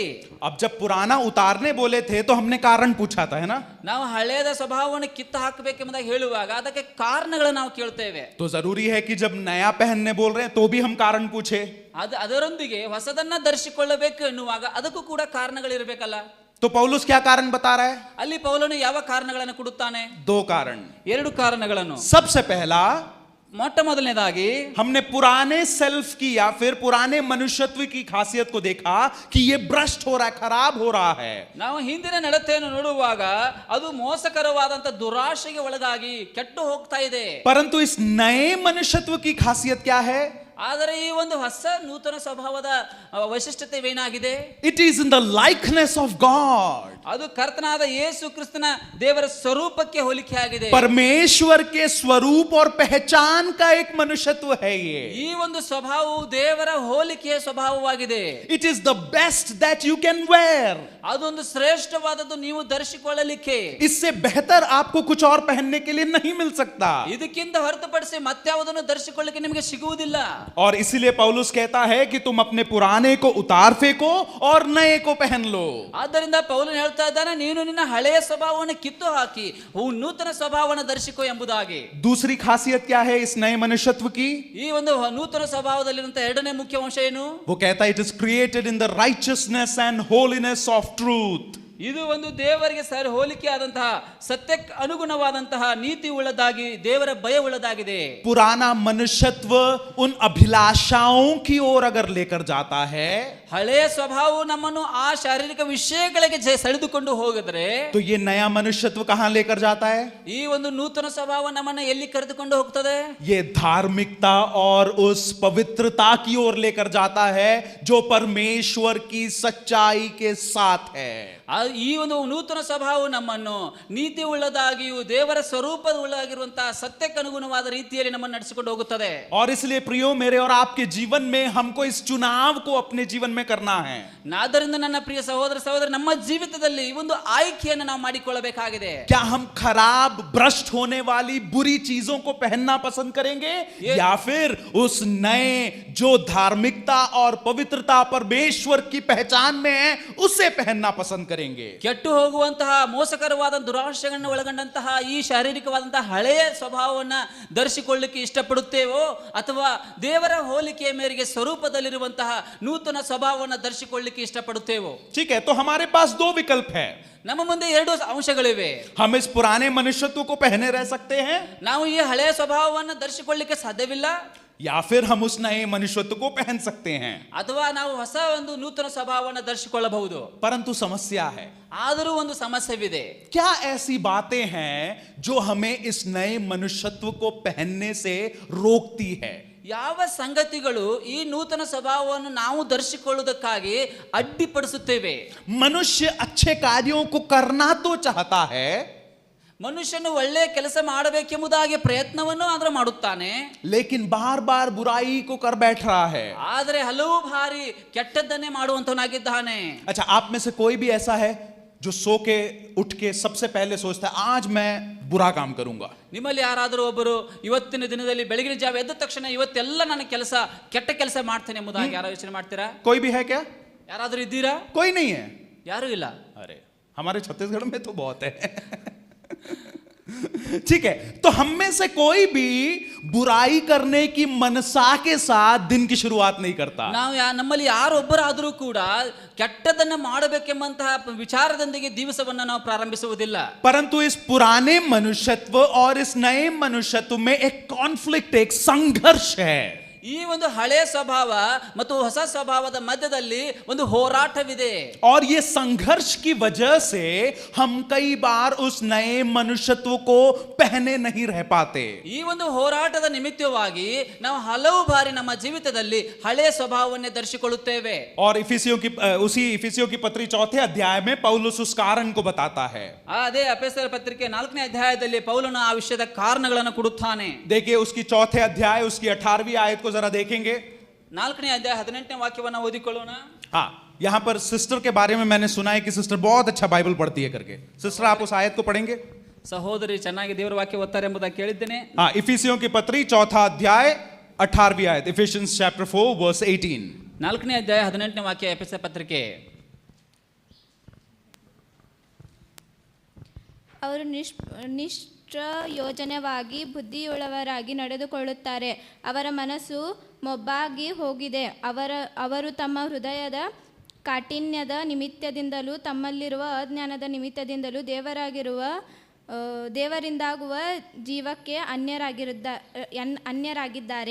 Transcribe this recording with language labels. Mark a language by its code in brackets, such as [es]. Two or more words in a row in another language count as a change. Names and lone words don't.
[hi] अब जब पुराना उतारने बोले थे तो हमने कारण पूछा था, है ना? [kn] ನಾವು ಹಳೆಯದ ಸ್ವಭಾವವನ್ನು ಕಿತ್ತು ಹಾಕಬೇಕೆಂಬುದಾಗಿ ಹೇಳುವಾಗ ಅದಕ್ಕೆ ಕಾರಣಗಳನ್ನು ನಾವು ಕೇಳ್ತೇವೆ. [hi] तो जरूरी है कि जब नया पहनने बोल रहे हैं तो भी हम कारण पूछे. [kn] ಅದರೊಂದಿಗೆ ಹೊಸದನ್ನ ಧರಿಸಿಕೊಳ್ಳಬೇಕು ಎನ್ನುವಾಗ ಅದಕ್ಕೂ ಕೂಡ ಕಾರಣಗಳಿರಬೇಕಲ್ಲ. [hi] तो पौलुस क्या कारण बता रहा है? [kn] ಅಲ್ಲಿ ಪೌಲನು ಯಾವ ಕಾರಣಗಳನ್ನು ಕೊಡುತ್ತಾನೆ? [hi] 2 कारण. [kn] 2 ಕಾರಣಗಳನ್ನು. [hi] सबसे पहला, [kn] ಮೊಟ್ಟ ಮೊದಲನೇದಾಗಿ [hi] हमने पुराने सेल्फ की या फिर पुराने मनुष्यत्व की खासियत को देखा कि ये भ्रष्ट हो रहा है, खराब हो रहा है. [kn] ನಾವು ಹಿಂದಿನ ನಡತೆಯನ್ನು ನೋಡುವಾಗ ಅದು ಮೋಸಕರವಾದಂತ ದುರಾಶೆಗೆ ಒಳಗಾಗಿ ಕೆಟ್ಟು ಹೋಗ್ತಾ ಇದೆ. [hi] परंतु इस नए मनुष्यत्व की खासियत क्या है? [kn] ಆದರೆ ಈ ಒಂದು ಹೊಸ ನೂತನ ಸ್ವಭಾವದ ವೈಶಿಷ್ಟ್ಯತೆವೇನಾಗಿದೆ? [en] It is in the likeness of God. [kn] ಅದು ಕರ್ತನಾದ ಯೇಸು ಕ್ರಿಸ್ತನ ದೇವರ ಸ್ವರೂಪಕ್ಕೆ ಹೋಲಿಕೆ ಆಗಿದೆ. [hi] परमेश्वर के स्वरूप और पहचान का एक मनुष्यत्व है ये. [kn] ಈ ಒಂದು ಸ್ವಭಾವವು ದೇವರ ಹೋಲಿಕೆಯ ಸ್ವಭಾವವಾಗಿದೆ. [en] It is the best that you can wear. [kn] ಅದೊಂದು ಶ್ರೇಷ್ಠವಾದದ್ದು ನೀವು ಧರಿಸಿಕೊಳ್ಳಲಿಕ್ಕೆ. [hi] इससे बेहतर आपको कुछ और पहनने के लिए नहीं मिल सकता. [kn] ಇದಕ್ಕಿಂತ ಹೊರತುಪಡಿಸಿ ಮತ್ಯಾವುದನ್ನು ಧರಿಸಿಕೊಳ್ಳಲಿಕ್ಕೆ ನಿಮಗೆ ಸಿಗುವುದಿಲ್ಲ. [hi] और इसीलिए पौलुस कहता है कि तुम अपने पुराने को उतार फेंको और नए को पहन लो. [kn] ಆದ್ದರಿಂದ ಪೌಲನು ಹೇಳ್ತಾ ಇದ್ದಾನೆ, ನೀನು ನಿನ್ನ ಹಳೆಯ ಸ್ವಭಾವವನ್ನು ಕಿತ್ತು ಹಾಕಿ ನೂತನ ಸ್ವಭಾವವನ್ನು ಧರಿಸಿಕೋ ಎಂಬುದಾಗಿ. [hi] दूसरी खासियत क्या है इस नए मनुष्यत्व की? [kn] ಈ ಒಂದು ನೂತನ ಸ್ವಭಾವದಲ್ಲಿರುವಂತಹ ಎರಡನೇ ಮುಖ್ಯ ಅಂಶ ಏನು? [hi] वो कहता है [en] it is created in the righteousness and holiness of truth. [kn] ಇದು ಒಂದು ದೇವರಿಗೆ ಸರಿ ಹೋಲಿಕೆ ಆದಂತಹ ಸತ್ಯಕ್ಕೆ ಅನುಗುಣವಾದಂತಹ ನೀತಿ ಉಳ್ಳದಾಗಿ ದೇವರ ಭಯ ಉಳ್ಳದಾಗಿದೆ. [hi] पुराना मनुष्यत्व उन अभिलाषाओं की ओर अगर लेकर जाता है, [kn] ಹಳೆಯ ಸ್ವಭಾವವು ನಮ್ಮನ್ನು ಆ ಶಾರೀರಿಕ ವಿಷಯಗಳಿಗೆ ಸೆಳೆದುಕೊಂಡು ಹೋಗಿದ್ರೆ, [hi] तो ये नया मनुष्यत्व कहां लेकर जाता है? [kn] ಈ ಒಂದು ನೂತನ ಸ್ವಭಾವ ನಮ್ಮನ್ನು ಎಲ್ಲಿ ಕರೆದುಕೊಂಡು ಹೋಗ್ತದೆ? [hi] ये धार्मिकता और उस पवित्रता की ओर लेकर जाता है जो परमेश्वर की सच्चाई के साथ है. [kn] ಈ ಒಂದು ನೂತನ ಸ್ವಭಾವ ನಮ್ಮನ್ನು ನೀತಿ ಉಳ್ಳದಾಗಿಯೂ ದೇವರ ಸ್ವರೂಪ ಉಳ್ಳಾಗಿರುವಂತಹ ಸತ್ಯಕ್ಕೆ ಅನುಗುಣವಾದ ರೀತಿಯಲ್ಲಿ ನಮ್ಮನ್ನು ನಡೆಸಿಕೊಂಡು ಹೋಗುತ್ತದೆ. [hi] और इसलिए प्रियो मेरे और आपके जीवन में हमको इस चुनाव को अपने जीवन में करना है. [kn] ಆದ್ದರಿಂದ ನನ್ನ ಪ್ರಿಯ ಸಹೋದರ ಸಹೋದರಿ, ನಮ್ಮ ಜೀವಿತದಲ್ಲಿ ಈ ಒಂದು ಆಯ್ಕೆಯನ್ನು ನಾವು ಮಾಡಿಕೊಳ್ಳಬೇಕಾಗಿದೆ. [hi] क्या हम खराब भ्रष्ट होने वाली बुरी चीजों को पहनना पसंद करेंगे या फिर उस नए जो धार्मिकता और पवित्रता परमेश्वर की पहचान में है उसे पहनना पसंद करेंगे? [kn] ಕೆಟ್ಟು ಹೋಗುವಂತಹ ಮೋಸಕರವಾದ ದುರಾಶೆಗಳನ್ನು ಒಳಗೊಂಡಂತಹ ಈ ಶಾರೀರಿಕವಾದಂತಹ ಹಳೆಯ ಸ್ವಭಾವವನ್ನ ಧರಿಸಿಕೊಳ್ಳಲಿಕ್ಕೆ ಇಷ್ಟಪಡುತ್ತೇವೋ ಅಥವಾ ದೇವರ ಹೋಲಿಕೆಯ ಮೇರೆಗೆ ಸ್ವರೂಪದಲ್ಲಿರುವಂತಹ ನೂತನ ಸ್ವಭಾವವನ್ನು ಧರಿಸಿಕೊಳ್ಳಲಿಕ್ಕೆ ಇಷ್ಟಪಡುತ್ತೇವೋ? [hi] ठीक है, तो हमारे पास दो विकल्प है. [kn] ನಮ್ಮ ಮುಂದೆ ಎರಡು ಅಂಶಗಳಿವೆ. [hi] हम इस पुराने मनुष्यत्व को पहने रह सकते हैं [kn] ನಾವು ಈ ಹಳೆಯ ಸ್ವಭಾವವನ್ನು ಧರಿಸಿಕೊಳ್ಳಲಿಕ್ಕೆ ಸಾಧ್ಯವಿಲ್ಲ, [hi] या फिर हम उस नए मनुष्यत्व को पहन सकते हैं. [kn] ಅಥವಾ ನಾವು ಹೊಸ ಒಂದು ನೂತನ ಸ್ವಭಾವವನ್ನು ಧರಿಸಿಕೊಳ್ಳಬಹುದು. [hi] परंतु समस्या है, [kn] ಆದರೂ ಒಂದು ಸಮಸ್ಯೆವಿದೆ. [hi] क्या ऐसी बातें हैं जो हमें इस नए मनुष्यत्व को पहनने से रोकती है? [kn] ಯಾವ ಸಂಗತಿಗಳು ಈ ನೂತನ ಸ್ವಭಾವವನ್ನು ನಾವು ಧರಿಸಿಕೊಳ್ಳುವುದಕ್ಕಾಗಿ ಅಡ್ಡಿಪಡಿಸುತ್ತೇವೆ? [hi] मनुष्य अच्छे कार्यों को करना तो चाहता है, [kn] ಮನುಷ್ಯನು ಒಳ್ಳೆಯ ಕೆಲಸ ಮಾಡಬೇಕೆಂಬುದಾಗಿ ಪ್ರಯತ್ನವನ್ನು ಆದ್ರೆ ಮಾಡುತ್ತಾನೆ, [hi] लेकिन बार बार बुराई को कर बैठ रहा है. [kn] ಆದರೆ ಹಲವು ಬಾರಿ ಕೆಟ್ಟದ್ದನ್ನೇ ಮಾಡುವಂತವನಾಗಿದ್ದಾನೆ. [hi] अच्छा, आप में से कोई भी ऐसा है जो सो के उठ के सबसे पहले सोचता है आज मैं बुरा काम करूंगा? [kn] ನಿಮ್ಮಲ್ಲಿ ಯಾರಾದರೂ ಒಬ್ಬರು ಇವತ್ತಿನ ದಿನದಲ್ಲಿ ಬೆಳಗಿನ ಜಾವ ಎದ್ದ ತಕ್ಷಣ ಇವತ್ತೆಲ್ಲ ನನ್ನ ಕೆಲಸ ಕೆಟ್ಟ ಕೆಲಸ ಮಾಡ್ತೇನೆ ಎಂಬುದಾಗಿ ಯಾರು ಯೋಚನೆ ಮಾಡ್ತೀರಾ? [hi] कोई भी है क्या? [kn] ಯಾರಾದರೂ ಇದ್ದೀರಾ? [hi] कोई नहीं है. [kn] ಯಾರೂ ಇಲ್ಲ. [hi] अरे हमारे छत्तीसगढ़ में तो बहुत है. ठीक है, तो हम में से कोई भी बुराई करने की मनसा के साथ दिन की शुरुआत नहीं करता. [kn] ನಾವು ನಮ್ಮಲ್ಲಿ ಯಾರೊಬ್ಬರಾದರೂ ಕೂಡ ಕೆಟ್ಟದನ್ನ ಮಾಡಬೇಕೆಂಬಂತಹ ವಿಚಾರದೊಂದಿಗೆ ದಿವಸವನ್ನ ನಾವು ಪ್ರಾರಂಭಿಸುವುದಿಲ್ಲ. [hi] परंतु इस पुराने मनुष्यत्व और इस नए मनुष्यत्व में एक कॉन्फ्लिक्ट, एक संघर्ष है. [kn] ಈ ಒಂದು ಹಳೆಯ ಸ್ವಭಾವ ಮತ್ತು ಹೊಸ ಸ್ವಭಾವದ ಮಧ್ಯದಲ್ಲಿ ಒಂದು ಹೋರಾಟವಿದೆ. [hi] और ये संघर्ष की वजह से हम कई बार उस नए मनुष्यत्व को पहने नहीं रह पाते. [kn] ಈ ಒಂದು ಹೋರಾಟದ ನಿಮಿತ್ತವಾಗಿ ನಾವು ಹಲವು ಬಾರಿ ನಮ್ಮ ಜೀವಿತದಲ್ಲಿ ಹಳೆಯ ಸ್ವಭಾವವನ್ನೇ ಧರಿಸಿಕೊಳ್ಳುತ್ತೇವೆ. [hi] और उसी इफिसियों की पत्री 4 अध्याय में पौलुस उस कारण को बताता है. [kn] ಅದೇ ಎಫೆಸರ ಪತ್ರಿಕೆ 4ನೇ ಅಧ್ಯಾಯದಲ್ಲಿ ಪೌಲನು ಆ ವಿಷಯದ ಕಾರಣಗಳನ್ನು ಕೊಡುತ್ತಾನೆ. [hi] देखिए उसकी 4 अध्याय उसकी 18वीं आयत को जरा देखेंगे. [kn] 4ನೇ ಅಧ್ಯಾಯ 18ನೇ ವಾಕ್ಯವನ್ನು ಓದಿಕೊಳ್ಳೋಣ. [hi] हाँ, यहाँ पर सिस्टर के बारे में मैंने सुना है कि सिस्टर बहुत अच्छा बाइबल पढ़ती है करके. सिस्टर आप उस आयत को पढ़ेंगे? [kn] ಸಹೋದರಿ ಚೆನ್ನಾಗಿ ದೇವರ ವಾಕ್ಯ ಓದ್ತಾರೆ ಎಂಬುದಾಗಿ ಕೇಳಿದ್ದೇನೆ. [hi] हाँ, इफिसियों की पत्री 4 अध्याय 18वीं आयत, [en] Ephesians chapter 4 verse 18. [kn] 4ನೇ ಅಧ್ಯಾಯ 18ನೇ ವಾಕ್ಯ ಎಫೆಸರ ಪತ್ರಿಕೆ. ಅವರು ನಿಷ್ಪ್ರಯೋಜನವಾಗಿ ಬುದ್ಧಿಯುಳ್ಳವರಾಗಿ ನಡೆದುಕೊಳ್ಳುತ್ತಾರೆ. ಅವರ ಮನಸ್ಸು ಮೊಬ್ಬಾಗಿ ಹೋಗಿದೆ. ಅವರು ತಮ್ಮ ಹೃದಯದ ಕಾಠಿಣ್ಯದ ನಿಮಿತ್ತದಿಂದಲೂ ತಮ್ಮಲ್ಲಿರುವ ಅಜ್ಞಾನದ ನಿಮಿತ್ತದಿಂದಲೂ ದೇವರಿಂದಾಗುವ ಜೀವಕ್ಕೆ ಅನ್ಯರಾಗಿದ್ದಾರೆ.